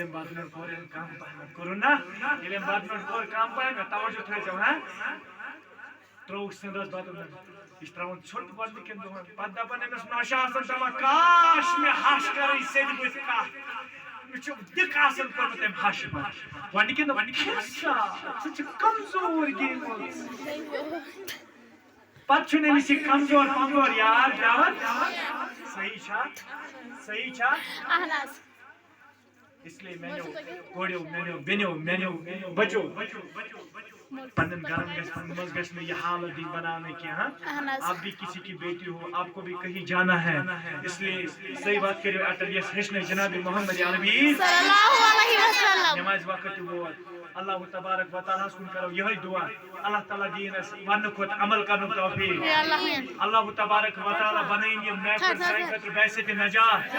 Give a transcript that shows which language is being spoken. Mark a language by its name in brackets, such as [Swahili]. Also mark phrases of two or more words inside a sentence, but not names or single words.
[Kashmiri] أمۍ بتہٕ نوٚٹ کوٚر أمۍ کم پہمتھ کوٚرُن نا ییٚلہِ أمۍ بتہٕ نوٚٹ کوٚر کم پہمتھ توجہ تھٲیزیو ہا ترٛووُکھ سِنٛدس بتہٕ نوٚٹ یہِ چھُ تراوان ژھوٚٹ گۄڈنِکٮ۪ن دۄہن پتہٕ دپان أمِس نوٚش آسان دپان کاش مےٚ ہش کرٕنۍ سیٚدِ بٕتھِ کتھ مےٚ چھُ دِکھ آسان کوٚرمُت أمۍ ہشہِ پتہٕ گۄڈنِکٮ۪ن دۄہن کھے سا ژٕ چھکھ کمزور گٔمٕژ پتہٕ چھُنہٕ أمِس یہِ کمزور پمزور یاد پٮ۪وان صحیح چھا اسلیے میٛانیو کوریو میٛانیو بیٚنیو میٛانیو بچو پنن گھرن منٛز گژھِ نہٕ یہِ حالت دِنۍ بناونہٕ کینٛہہ [Urdu] آپ بھی کسی کی بیٹی ہو آپ کو بھی کہیں جانا ہے اس لیے صحیح بات [Kashmiri] کٔرِو اٹل یس ہیٚچھنٲے جناب محمد عربی نمازِ وقت تہِ ووت اللہ تبارک و تعالیٰ ہس کُن کرو یِہوٚے دعا اللہ تعالیٰ دِیِن اَسہِ وننہٕ کھۄتہٕ عمل کرنُک توفیٖق اللہ تبارک و تعالیٰ بنٲیِن یہِ محفل سانہِ خٲطرٕ بحثیتِ نجات